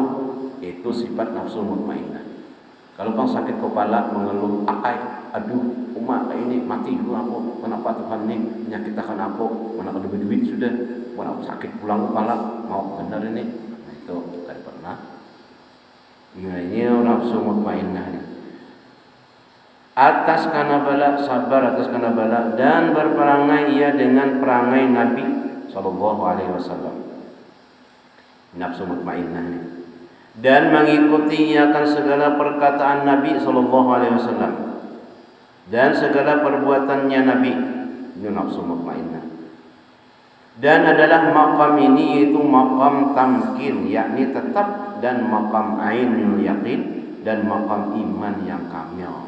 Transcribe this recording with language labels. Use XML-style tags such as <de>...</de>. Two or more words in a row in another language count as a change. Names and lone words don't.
<bjn>Itu sifat nafsu mutmainnah. Kalau bang sakit kepala mengeluh, aduh umat ini mati dulu aku, kenapa Tuhan ini menyakitkan aku, mana kada duit sudah, mana sakit pulang kepala, mau benar ini. Nah itu kada pernah.</bjn> <id>Nah ini nafsu mutmainnah ini. Atas kana bala, sabar atas kana bala, dan berperangai ia dengan perangai Nabi</id> <ar>صلى الله عليه وسلم.</ar> <id>Nafsu mutmainnah ini. Dan mengikuti akan segala perkataan Nabi</id> <ar>صلى الله عليه وسلم</ar> <id>dan segala perbuatannya Nabi. Ini nafsu mutmainnah. Dan adalah maqam ini yaitu maqam tamkin, yakni tetap, dan maqam</id> <ar>عين اليقين,</ar> <id>dan maqam iman yang kamil.</id>